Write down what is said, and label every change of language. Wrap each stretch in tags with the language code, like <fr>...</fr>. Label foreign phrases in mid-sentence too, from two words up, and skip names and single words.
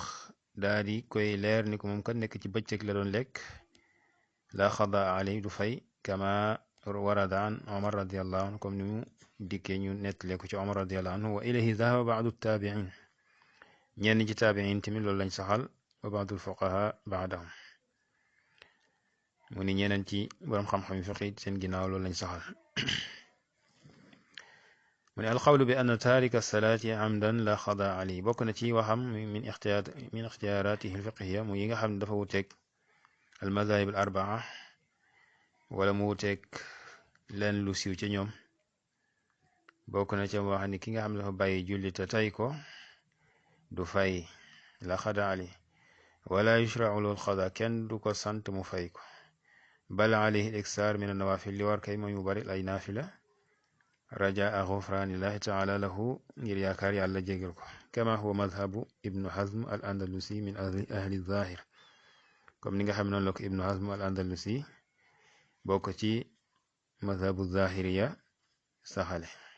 <wo>daa di koy leer ni ko moom kat nekk ci bëccëg la doon lekk</wo> <ar>لا قضاء عليه</ar> <wo>du fay</wo> <ar>كما ورد عن عمر رضي الله عنه</ar> <wo>comme ni mu dikkee ñu nettale ko ci omar</wo> <ar>رضي الله عنه وإليه ذهب بعض التابعين</ar> <wo>ñenn ci taabiin tamit loolu lañ saxal</wo> <ar>وبعض الفقهاء بعدهم</ar> <wo>mu ni ñeneen ci borom xam-xam yi fiqi seen ginnaaw loolu lañ saxal</wo> <ar>من القول بأن تارك الصلاة عمدا لا قضاء عليه</ar> <wo>bokk na ci waxam</wo> <ar>من اختياراته الفقهية</ar> <wo>mu yi nga xam ne dafa wuteeg</wo> <ar>المذاهب الأربعة</ar> <wo>wala mu wuteeg leen lu siiw ca ñoom bokk na ca wax ni ki nga xam ne dafa bàyyi julli te tay ko du fay</wo> <ar>لا قضاء عليه ولا يشرع له القضاء</ar> <wo>kenn du ko sant mu fay ko</wo> <ar>بل عليه الإكثار من النوافل</ar> <wo>li war kay mooy mu bari ay naafila</wo> <ar>رجاء غفران الله تعالى له</ar> <wo>ngir yaakaar yàlla jégal ko</wo> <ar>كما هو مذهب ابن حزم الأندلسي من أهل الظاهر</ar> <wo>comme ni nga xam ne noonu la ko ibnu hazm al andalusi bokk ci</wo> <ar>مذهب الظاهرية</ar> <wo>saxale</wo>